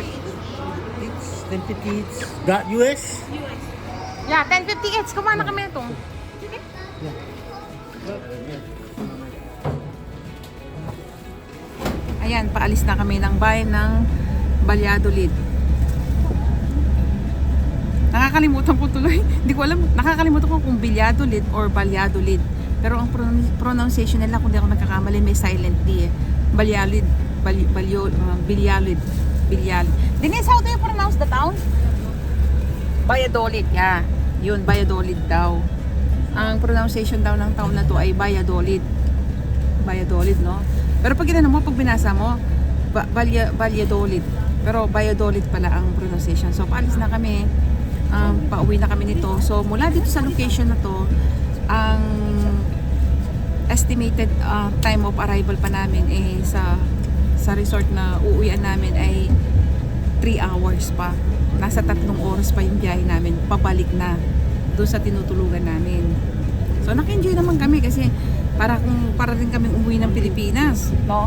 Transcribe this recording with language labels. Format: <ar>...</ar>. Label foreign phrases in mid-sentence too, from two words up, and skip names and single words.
<en>It's 1050 each. Got US? Yeah, 10.50 each.</en> <tl>Kumana kami ito. Ayan, paalis na kami ng bayan ng Valladolid. Nakakalimutan ko tuloy. Hindi ko alam. Nakakalimutan ko kung Valladolid or Valladolid. Pero ang pronunciation nila, kung di ako nagkakamali, may silent D eh. Valladolid. Valladolid.</tl> <en>Denise, how do you pronounce the town? Valladolid, yeah.</en> <tl>Yun, Valladolid daw. Ang pronunciation daw ng town na to ay Valladolid. Valladolid, no? Pero pag ginano mo, pag binasa mo, Valladolid. Pero Valladolid pala ang pronunciation. So, paalis na kami. Pauwi na kami nito. So, mula dito sa location na to, ang</tl> <en>estimated time of arrival</en> <tl>pa namin eh sa resort na uuwian namin ay 3 hours pa. Nasa 3 oras pa yung biyahe namin pabalik na doon sa tinutulugan namin. So naka-enjoy naman kami kasi para rin kaming umuwi ng Pilipinas, no?</tl>